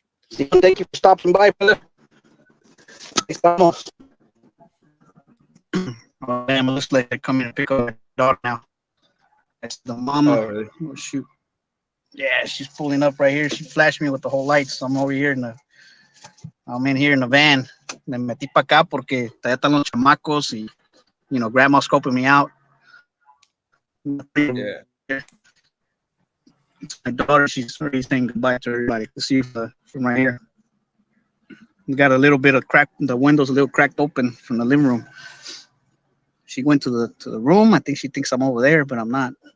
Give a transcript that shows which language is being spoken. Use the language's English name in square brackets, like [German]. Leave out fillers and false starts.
[English] Thank you for stopping by, brother. Estamos. Oh, damn, it looks like they're coming to pick up my dog now. That's the mama. Oh, really? Oh, shoot. Yeah, she's pulling up right here. She flashed me with the whole lights. So I'm over here I'm in here in the van. [Spanish] Me metí para acá porque todavía están los chamacos y, grandma's scoping me out. [English] Yeah. It's my daughter. She's already saying goodbye to everybody. Let's see from right here. We got a little bit of crack. The window's a little cracked open from the living room. She went to the room. I think she thinks I'm over there, but I'm not.